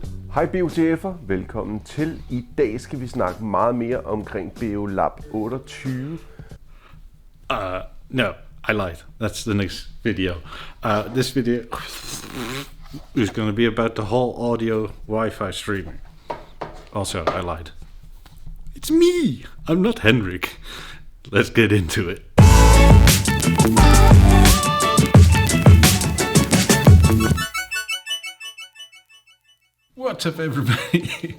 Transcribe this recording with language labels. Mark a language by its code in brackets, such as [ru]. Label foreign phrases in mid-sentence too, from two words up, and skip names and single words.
[da] Hej BOTF'er, velkommen til. I dag skal vi snakke meget mere omkring Beolab 28. [en] No, I lied. That's the next video. This video is going to be about the Hall Audio WiFi Streamer. Also, I lied. It's me! I'm not Henrik. Let's get into it. What's up, everybody?